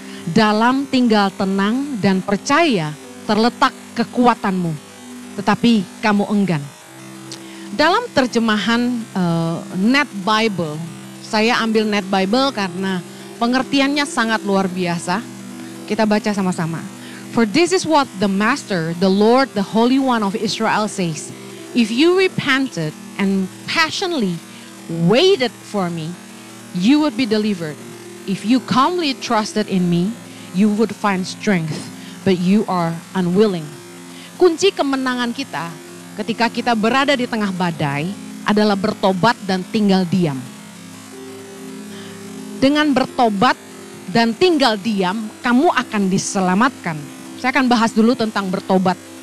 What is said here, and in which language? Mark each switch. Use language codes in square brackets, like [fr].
[id] Dalam tinggal tenang dan percaya terletak kekuatanmu. Tetapi kamu enggan. Dalam terjemahan Net Bible, saya ambil Net Bible karena pengertiannya sangat luar biasa. Kita baca sama-sama. [en] For this is what the Master, the Lord, the Holy One of Israel says. If you repented and passionately waited for me, you would be delivered. If you calmly trusted in me, you would find strength, but you are unwilling. [id] Kunci kemenangan kita ketika kita berada di tengah badai adalah bertobat dan tinggal diam. Dengan bertobat dan tinggal diam, kamu akan diselamatkan. Saya akan bahas dulu tentang bertobat.